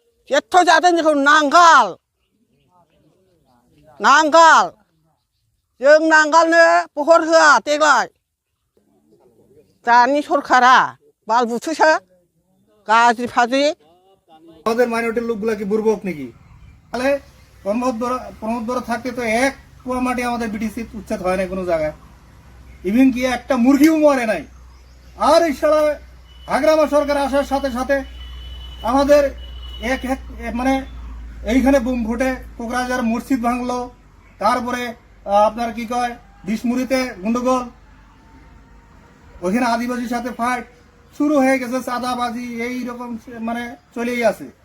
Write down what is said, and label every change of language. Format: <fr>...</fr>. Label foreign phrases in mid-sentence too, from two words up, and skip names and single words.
<brx>एथ' जादों जोंखौ नांगाल नांगाल जों नांगालनो बहर होआ देग्लाय दानि सरकारा बाल बुथोसो गाज्रि फाज्रि</brx> <bn>আমাদের মাইনরিটির লোকগুলা কি বুর্বক নাকি? তাহলে প্রমোদ বড় থাকতে তো এক কুয়া মাটি আমাদের বিটিসি উচ্ছেদ হয় না কোনো জায়গায়, ইভিন কি একটা মুরগিও মরে নাই। আর এই সারা হাগ্রামা সরকার আসার সাথে সাথে আমাদের মানে এইখানে বুম ফুটে কোকরাঝার মসজিদ ভাঙলো, তারপরে আপনার কি কয় বিষ্মুরিতে গন্ডগোল, ওইখানে আদিবাসীর সাথে ফাইট শুরু হয়ে গেছে, চাঁদাবাজি এইরকম মানে চলেই আছে।</bn>